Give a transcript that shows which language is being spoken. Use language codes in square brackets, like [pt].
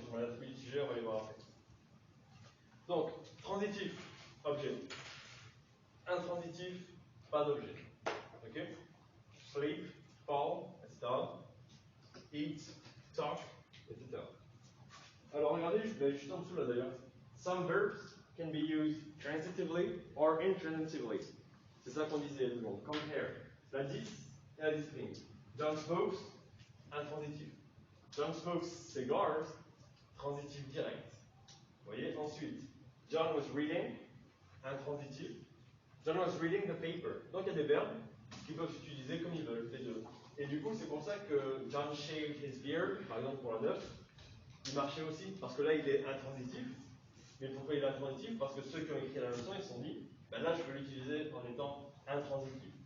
[fr] Sur l'attribut du sujet, on va les voir après. Donc, transitif, objet. Intransitif, pas d'objet. Ok? Sleep, fall, etc. Eat, talk, etc. Alors, regardez, juste en dessous là d'ailleurs. [en] Some verbs can be used transitively or intransitively. [fr] C'est ça qu'on disait, tout le monde. Compare. La 10 et la discipline. [en] John smokes, [fr] intransitif. [en] John smokes cigars, [fr] transitif direct. Vous voyez? Ensuite, [en] John was reading, [fr] intransitif. [en] John was reading the paper. [fr] Donc il y a des verbes qui peuvent s'utiliser comme ils veulent, les deux. Et du coup, c'est pour ça que [en] John shaved his beard, [fr] par exemple pour la 9, il marchait aussi, parce que là il est intransitif. Mais pourquoi il est intransitif? Parce que ceux qui ont écrit la leçon, ils se sont dit, ben là je peux l'utiliser en étant intransitif.